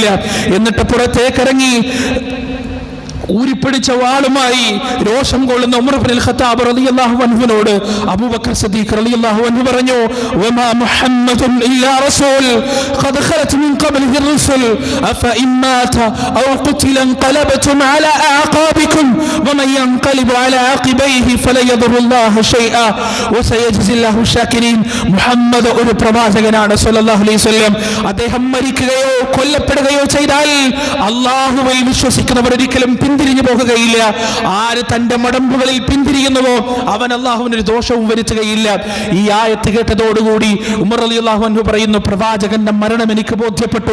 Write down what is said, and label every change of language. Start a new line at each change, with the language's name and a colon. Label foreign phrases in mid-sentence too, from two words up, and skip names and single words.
Malayalam: എന്നിട്ട് പുറത്തേക്കിറങ്ങി ഊരിപ്പിടിച്ച വാളുമായി രോഷം കൊള്ളുന്ന ഉമർ ഇബ്നുൽ ഖത്താബ് റളിയല്ലാഹു അൻഹുവിനോട് അബൂബക്കർ സിദ്ദീഖ് റളിയല്ലാഹു അൻഹു പറഞ്ഞു,
Arabic: وما محمد إلا رسول قد خلت من قبله الرسل أفإن مات أو قتل انقلبتم على اعقابكم ومن ينقلب على عقبيه فلا يضر الله شيئا وسيجزي الله الشاكرين.
Malayalam: മുഹമ്മദ് ഒരു പ്രവാചകനാണ്
Arabic: صلى الله عليه وسلم.
Malayalam: അദ്ദേഹം മരിക്കുകയോ കൊല്ലപ്പെടുകയോ ചെയ്താൽ അല്ലാഹുവിൽ വിശ്വസിക്കുന്നവർ ഒരിക്കലും പിന്തിരിഞ്ഞു പോകുകയില്ല. ആര് തന്റെ മടമ്പുകളിൽ പിന്തിരിയുന്നുവോ അവൻ അള്ളാഹുവിനൊരു ദോഷവും വരുത്തുകയില്ല. ഈ ആയത്ത് കേട്ടതോടുകൂടി ഉമർ
Arabic: رضي الله عنه
Malayalam: പറയുന്നു, പ്രവാചകന്റെ മരണം എനിക്ക് ബോധ്യപ്പെട്ടു.